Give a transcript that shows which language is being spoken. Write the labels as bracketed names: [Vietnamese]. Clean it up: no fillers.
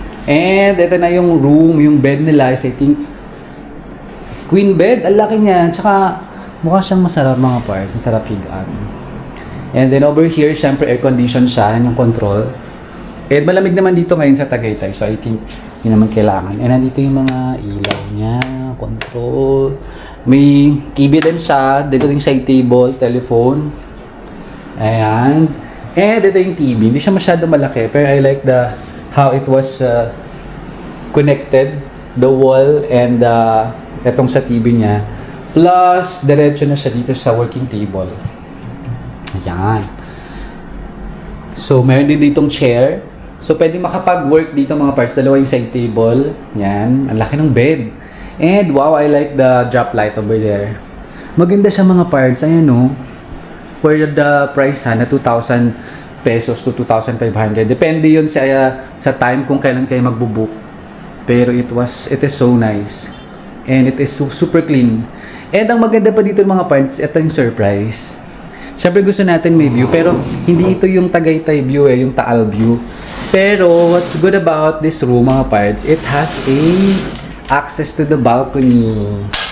[English] And [Filipino] ito na yung [English] room, yung bed nila is I think queen bed. [Filipino] Ang laki niya. Tsaka mukha siyang masarap mga parts. Ang sarap higaan. [English] And then over here, [Filipino] syempre air condition siya, yung control. And malamig naman dito ngayon sa Tagaytay. [English] So I think [Filipino] yun naman kailangan. And nandito yung mga ilaw niya, control. May TV din siya. Dito yung side table, telephone. Ayan. And ito yung TV. Hindi siya masyado malaki. [English] Pero I like how it was connected. The wall and [Filipino] etong sa TV niya. Plus, diretso na siya dito sa working table. Ayan. So, meron din ditong chair. So, pwede makapag-work dito mga parts. Dalawa yung side table. Yan. Ang laki ng bed. [English] And, wow, I like the drop light over there. [Filipino] Maganda siya mga parts. Ayan, no? [English] For the price, [Filipino] na 2,000 pesos to 2,500. Depende yun sa time kung kailan kayo magbubook. Pero [English] it is so nice. And it is super clean. [Filipino] And ang maganda pa dito mga parts, ito yung surprise. Siyempre gusto natin may view, pero hindi ito yung Tagaytay view yung Taal view. [English] Pero what's good about this room mga parts, it has access to the balcony.